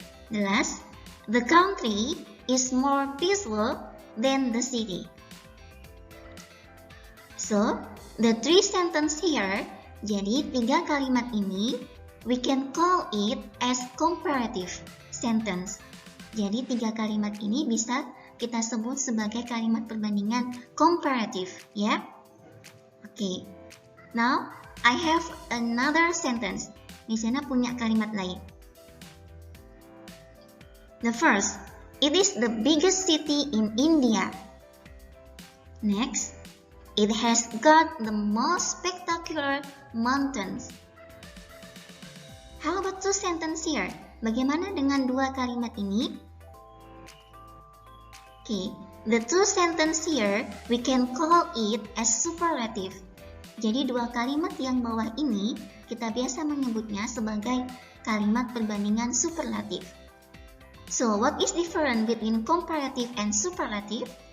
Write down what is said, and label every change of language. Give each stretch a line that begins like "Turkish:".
English: The last, the country is more peaceful than the city. So, the 3 sentences here,
Indonesian: jadi 3 kalimat ini,
English: we can call it as comparative sentence.
Indonesian: Jadi 3 kalimat ini bisa kita sebut sebagai kalimat perbandingan komparatif, ya.
English: Okay. Now, I have another sentence.
Indonesian: Misalnya punya kalimat lain.
English: The first, it is the biggest city in India. Next, it has got the most spectacular mountains. How about 2 sentences here?
Indonesian: Bagaimana dengan 2 kalimat ini?
English: Okay, the 2 sentences here, we can call it as superlative.
Indonesian: Jadi 2 kalimat yang bawah ini, kita biasa menyebutnya sebagai kalimat perbandingan superlatif.
English: So, what is different between comparative and superlative?